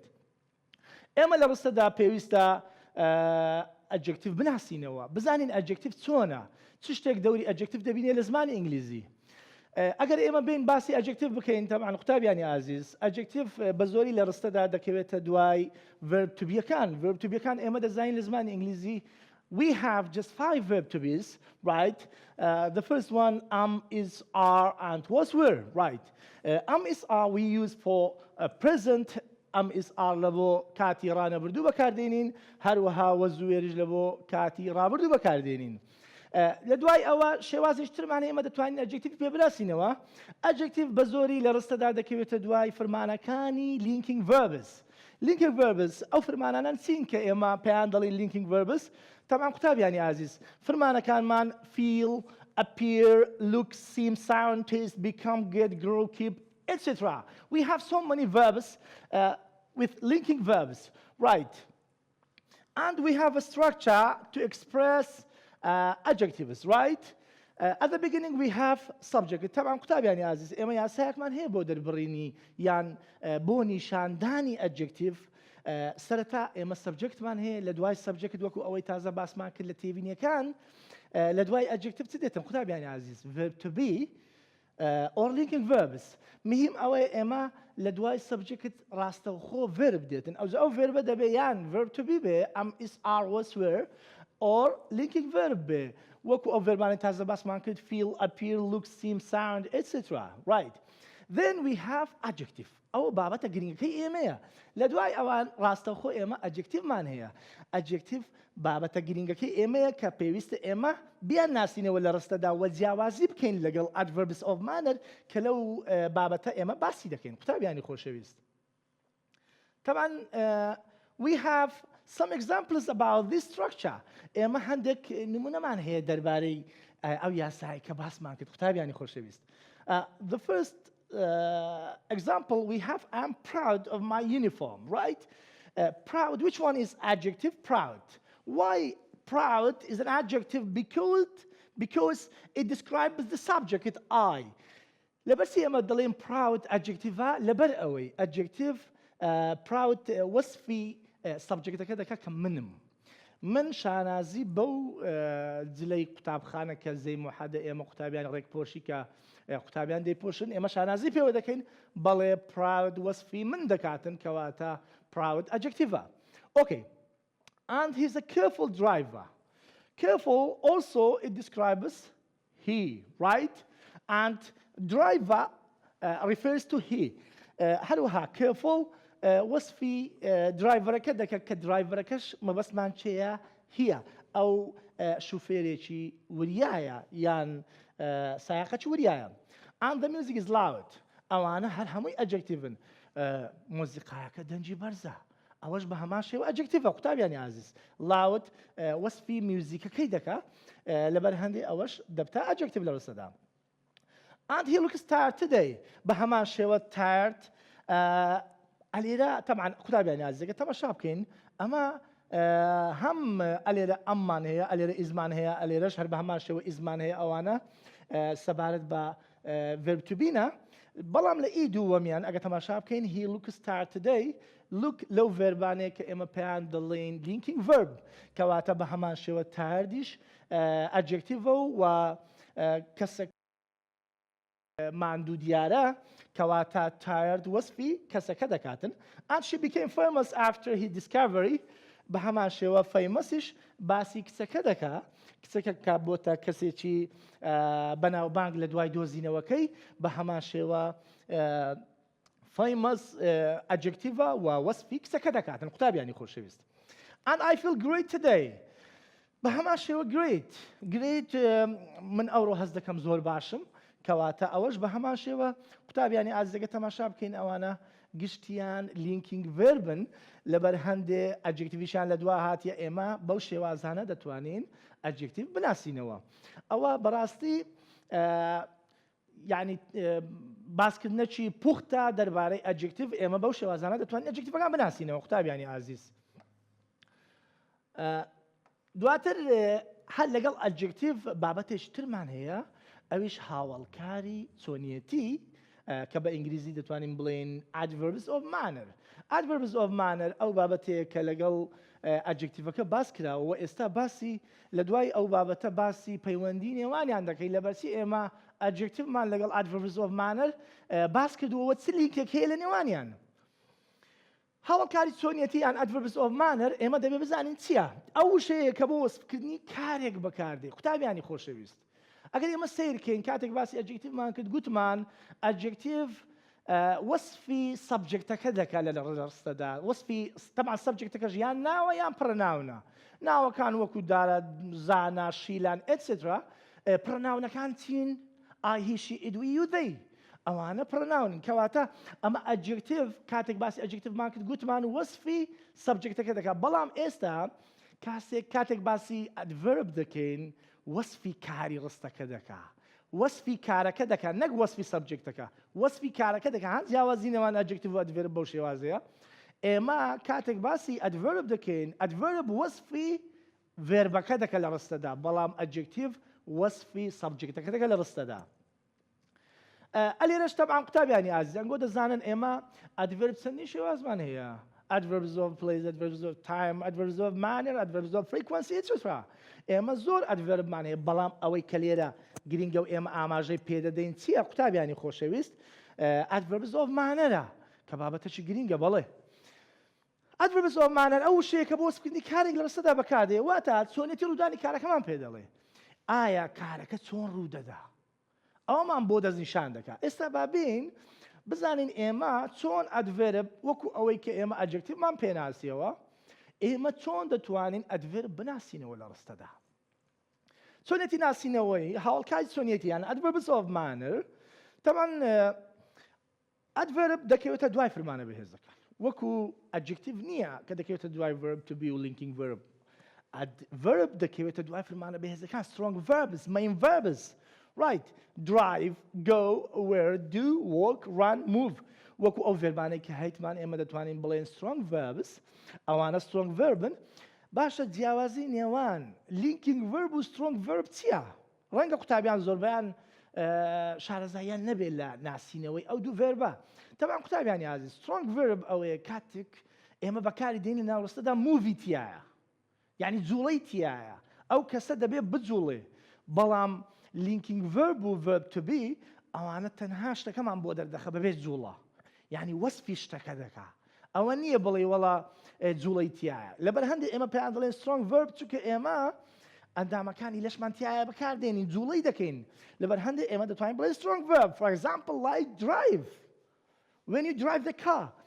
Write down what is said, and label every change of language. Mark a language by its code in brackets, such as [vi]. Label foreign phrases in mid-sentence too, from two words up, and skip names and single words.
[ckb] ئێمە لە ڕستەدا پێویستە adjective بناسینەوە بزانین adjective چۆنە چ شتێک دەوری adjective دەبینێ لە زمانی ئینگلیزی. ئەگەر ئێمە بین باسی adjective بکەین طبعا قوتابیانی ئازیز adjective بە زۆری لە ڕستەدا دەکەوێتە دوای [en] verb to beەکان. verb to beەکان [ckb] ئێمە دەزانین لە زمانی ئینگلیزی [en] we have just 5 verb to be's, right? The first one, is, are, and was, were, right? Is, are we use for present. Is, are [ckb] لەبۆ کاتی ڕانەبردوو بەکاردێنین هەروەها [en] was, were [ckb] لەبۆ کاتی ڕابردوو بەکاردێنین. لە دوای ئەوە شێوازێکی ترمان ئێمە دەتوانین adjective پێ بناسینەوە. adjective بە زۆری لە ڕستەدا دەکەوێتە دوای فەرمانەکانی [en] linking verbs. linking verbs [ckb] ئەو فەرمانانە چین کە ئێمە پێیان دەڵین [en] linking verbs. [ckb] طبعا قوتابیانی عزیز فرمانەکانمان [en] feel, appear, look, seem, sound, taste, become, get, grow, keep, etc. We have so many verbs with linking verbs, right? And we have a structure to express adjectives, right? At the beginning we have subject. [ckb] طبعا قوتابیانی عزیز ئێمە یاسایەکمان هەیە بۆ دەربڕینی یان بۆ نیشاندانی adjective. سەرەتا ئێمە سەبجەکتمان هەیە لە دوای سەبجەکت وەکو ئەوەی تازە باسمان کرد لە تێبینیەکان لە دوای adjective چ دێتن قوتابیانی عزیز [en] verb to be or linking verbs. [ckb] مهم ئەوەیە ئێمە لە دوای سەبجەکت ڕاستەوخۆ verb دێتن ئەو verb دەبێ یان [en] verb to be [ckb] بێ [en] is, are, was, were or linking verb [ckb] بێ وەکو ئەو verbانی تازە باسمان کرد [en] feel, appear, look, seem, sound, etc. right? [ckb] Then we have adjective. ئەو بابەتە گرنگەکەی ئێمەیە لە دوای ئەوان ڕاستەوخۆ ئێمە adjectiveمان هەیە. adjective بابەتە گرنگەکەی ئێمەیە کە پێویستە ئێمە بیان ناسینەوە لە ڕستەدا وە جیاوازی بکەین لەگەڵ [en] adverbs of manner [ckb] کە لەو بابەتە ئێمە باسی دەکەین قوتابیانی خۆشەویست. [en] طبعا we have some examples about this structure. [ckb] ئێمە هەندێک نمونەمان هەیە دەربارەی ئەو یاسایی کە باسمان کرد قوتابیانی خۆشەویست. [en] The first example we have I'm proud of my uniform, right? Proud, which one is adjective? Proud. Why proud is an adjective? Because it describes the subject I. [ckb] لبرسي أما دلين [en] proud adjective [ckb] لبر أوي [en] adjective proud [ckb] وصفي subject كذا كم من شانازي بو دلي كتاب خانة كزي محادة إما كتابيان ريك بورشيكا قوتابیان دەیپۆشن ئێمە شانازی پێوە دەکەین بەڵێ proud وەسفی من دەکاتن کەواتە [en] proud adjective. [ckb] Okay. [en] And he's a careful driver. Careful also it describes he, right? And driver refers to he. [ckb] هەروەها careful وەسفی driverەکە دەکات کە driverەکەش مەبەستمان چێیە هیە ئەو شوفێرێکی وریایە یان سایقەی وریایە. [en] And the music is loud. [ckb] ئەوانە هەر هەمووی adjectiveن. مۆزیقایەکە دەنجی بەرزە ئەوەش بە هەمان شێوە adjective قوتابیانی عزیز. loud وەسفی میوزیکەکەی دەکا لەبەر هەندێک ئەوەش دەبتە adjective لە ڕستەدا. [en] And he looks tired today. [ckb] بە هەمان شێوە tired ئەلێرە طبعا قوتابیانی عزیزەکە تەماشا بکەین ئەمە هەم ئەلێرە ئەممان هەیە ئەلێرە ئیزمان هەیە ئەلێرەش هەر بە هەمان شێوە ئیزمان هەیە ئەوانە سەبارەت بە [en] verb to be [ckb] نە بەڵام لە ئی دووەمیان ئەگە تەماشا بکەین [en] he looks start today look [ckb] لەو ڤێربانەیە کە ئێمە پێیان دەڵێن [en] linking verb [ckb] کەواتە بە هەمان شێوە tiredیش adjective و کەسێک ماندوو دیارە کەواتە tired وەسفی کەسەکە دەکاتن [en] and she became famous after his discovery [ckb] بە هەمان شێوە فەیمەسیش باسی کچەکە دەکا کچەکە کا بۆتە کەسێکی بەناوبانگ لە دوای دۆزینەوەکەی بە هەمان شێوە فەیمەس ئەجکتیڤە و وەسفی کچەکە دەکاتن قوتابیانی خۆشەویست [en] and I feel great today [ckb] بە هەمان شێوە great من ئەوڕۆ هەست دەکەم زۆر باشم کەواتە ئەوەش بە هەمان شێوە قوتابیانی ئازیزەکە تەماشا بکەین ئەوانە گشتیان [en] linking verbن [ckb] لەبەر هەندێ ئەجکتیڤیشان لە دوا هاتیە ئێمە بەو شێوازانە دەتوانین ئەجکتیڤ بناسینەوە ئەوە بەڕاستی یعنی باسکردنەکی پوختە دەربارەی ئەجکتیڤ ئێمە بەو شێوازانە دەتوانین ئەجکتیڤەکان بناسینەوە قوتابیانی ئازیز دواتر هەر لەگەڵ ئەجکتیڤ بابەتێکی ترمان هەیە ئەویش هاوڵکاری چۆنیەتی کە بە ئینگلیزی دەتوانین بڵێن [en] adverbs of manner adverbs of manner [ckb] ئەو بابەتەیە کە لەگەڵ ئەجکتیڤەکە باس کراوە و ئێستا باسی لە دوای ئەو بابەتە باسی پەیوەندی نێوانیان دەکەی لەبەرچی ئێمە ئەجکتیڤمان لەگەڵ [en] adverbs of manner [ckb] باس کردووە چ لیکێک هەیە لە نێوانیان هاوڵکاری چۆنیەتی یان [en] adverbs of manner [ckb] ئێمە دەبێ بزانین چییە ئەو شەیە کە بۆ وەسفکردنی کارێک بەکاردێ قوتابیانی خۆشەویست ئەگەر ئێمە سیرکەین کاتێک باسی ئەجکتیڤمان کرد گوتمان ئەجکتیڤ وەسفی سەبجکتەکە دەکات لە ڕستەدا وەسفی تەبعا سەبجکتەکەش یان ناوە یان پڕناونە ناوەکان وەکو دارە زانە شیلان ئێتسێترا پڕناونەکان چین [en] I he she it we you they [ckb] ئەوانە پڕناونن کەواتە ئەمە ئەجکتیڤ کاتێک باسی ئەجکتیڤمان کرد گوتمان وەسفی سەبجکتەکە دەکات بەڵام ئێستا کاتێک باسی ئەدڤەرب دەکەین وەسفی کاری ڕستەکە دەکا وەسفی کارەکە دەکات نەک وەسفی سەبجکتەکە وەسفی کارەکە دەکات هەند جیاوازینەوان ئەجکتیڤ و ئەدڤەرب بەو شێوازەیە ئێمە کاتێک باسی ئەدڤەرب دەکەین ئەدڤەرب وەسفی ڤێربەکە دەکات لە ڕستەدا بەڵام ئەجکتیڤ وەسفی سەبجکتەکە دەکات لە ڕستەدا ئەلێرەش تەبعا قوتابیانی ئازیزان گۆ دەزانن ئێمە ئەدڤەرب چەندی شێوازمان هەیە [en] adverbs of place, adverbs of time, adverbs of manner, adverbs of frequency, etc. [ckb] ئێمە زۆر ئەدڤەربمان هەیە بەڵام ئەوەی کە لێرە گرنگە و ئێمە ئاماژەی پێدەدەین چییە قوتابیانی خۆشەویست [en] adverbs of manner [ckb] کە بابەتەکی گرنگە بەڵێ [en] adverbs of manner [ckb] ئەو شەیە کە بۆ وەسفکردنی کارێک لە ڕستەدا بەکاردێ واتە چۆنیەتی ڕوودانی کارەکەمان پێ دەڵێ ئایا کارەکە چۆن ڕوودەدا ئەومان بۆ دەستنیشان دەکات ئێستا بابین بزانین ئێمە چۆن ئەدڤەرب وەکو ئەوەی کە ئێمە ئەجکتیڤمان پێناسیەوە ئێمە چۆن دەتوانین ئەدڤەرب بناسینەوە لە ڕستەدا چۆنیەتی ناسینەوەی هاوڵکاری چۆنیەتی یان [en] adverbs of manner [ckb] تەمان ئەدڤەرب دەکەوێتە دوای فرمانە بەهێز دەکات وەکو ئەجکتیڤ نییە کە دەکەوێتە دوای [en] verb to be [ckb] و [en] linking verb adverb [ckb] دەکەوێتە دوای فرمانە بەهێزەکان [en] strong verbs main verbs right drive go where do walk run move [ckb] وەکو ئەو ڤێربانەی کە هەیتمان ئێمە دەتوانین بڵێن [en] strong verbs [ckb] ئەوانە [en] strong verbن [ckb] باشە جیاوازی نێوان [en] linking verb [ckb] و [en] strong verb [ckb] چییە ڕەنگە قوتابیان زۆربیان شارەزاییان نەبێت لە ناسینەوەی ئەو دوو ڤێربە تەبعا قوتابیانی ئازیز [en] strong verb [ckb] ئەوەیە کاتێک ئێمە بەکاری دێنی ناوڕستەدا movی تایە یعنی جوڵەی تایە ئەو کەسە دەبێت بجوڵێ بەڵام [en] linking verb [ckb] و [en] verb to be [ckb] ئەوانە تەنها شتەکەمان بۆ دەردەخە بەبێت جوڵە یعنی وەسفی شتەکە دەکا ئەوە نییە بڵێ وەڵا جوڵەی تایە لەبەر هەندێک ئێمە پێیان دەڵێن [en] strong verb [ckb] چونکە ئێمە ئەندامەکانی لەشمان تایە بەکاردێنین جوڵەی دەکەین لەبەر هەندێک ئێمە دەتوانین بڵێن [en] strong verb for example like drive when you drive the car